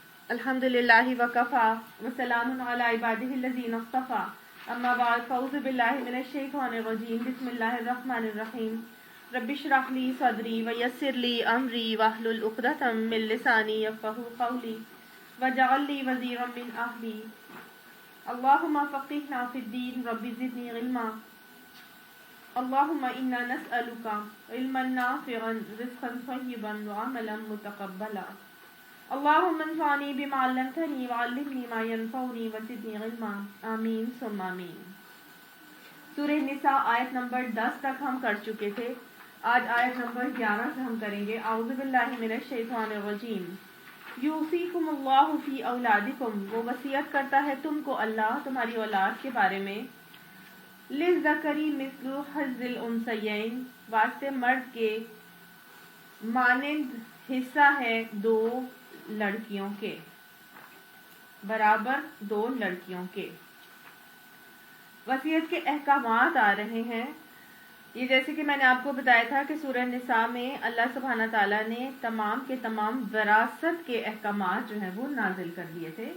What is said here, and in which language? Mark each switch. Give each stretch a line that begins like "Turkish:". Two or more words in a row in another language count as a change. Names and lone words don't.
Arabic: الحمد لله وكفى وسلام على عباده الذين اصطفى أما بعد فأعوذ بالله من الشيطان الرجيم بسم الله الرحمن الرحيم رب اشرح لي صدري ويسر لي أمري واحلل عقدة من لساني يفقهوا قولي واجعل لي وزيرا من أهلي اللهم فقهنا في الدين رب زدني علما اللهم إنا نسألك علما نافعا رزقا طيبا وعملا متقبلا اللهم انفعني بما علمتني وعلمني ما ينفعني وزدني علما آمين ثم آمين.
Urdu: سورہ نساء آیت نمبر 10 تک ہم کر چکے تھے. آج آیت نمبر 11 سے ہم کریں گے.
Arabic: أعوذ بالله من الشيطان الرجيم. يوصيكم الله في أولادكم,
Urdu: وہ وصیت کرتا ہے تم کو اللہ تمہاری اولاد کے بارے میں.
Arabic: للذكر مثل حظ الأنثيين,
Urdu: واسطے مرد کے مانند حصہ ہے دو لڑکیوں کے، برابر دو لڑکیوں کے. وصیت کے احکامات آ رہے ہیں. یہ جیسے کہ میں نے آپ کو بتایا تھا کہ سورہ نساء میں
Arabic: الله سبحانه تعالى
Urdu: نے تمام کے تمام وراثت کے احکامات جو ہیں وہ نازل کر دیے تھے.